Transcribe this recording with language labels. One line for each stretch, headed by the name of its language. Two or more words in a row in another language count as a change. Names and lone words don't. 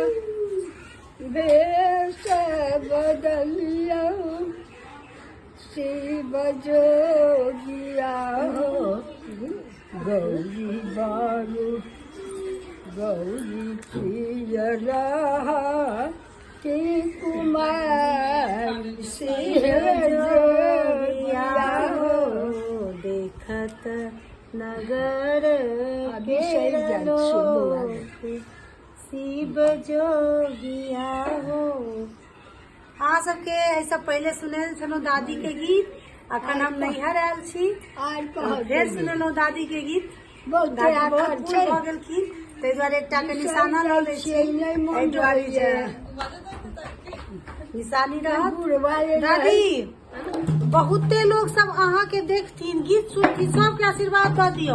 Maithili: भेष बदलिया शिव जोगिया हो गौरी बारू गौरी पियरा के कुमारी शिव जोगिया हो देखत नगर शिव जोगिया हो। अहाँ सबके ऐसा पहले सुने छलहुँ दादी के गीत, अखन हम नैहर आयल छी फेर सुनलहुँ दादी के गीत। दादी बहुत बूढ़ भऽ गेलखिन ताहि दुआरे एकटा के निशाना लऽ लै छियै, एहि दुआरे जे निशानी रहत। दादी बहुते लोग सब अहाँ के देखथिन, गीत सुनथिन, सबके आशीर्वाद दऽ दियौ।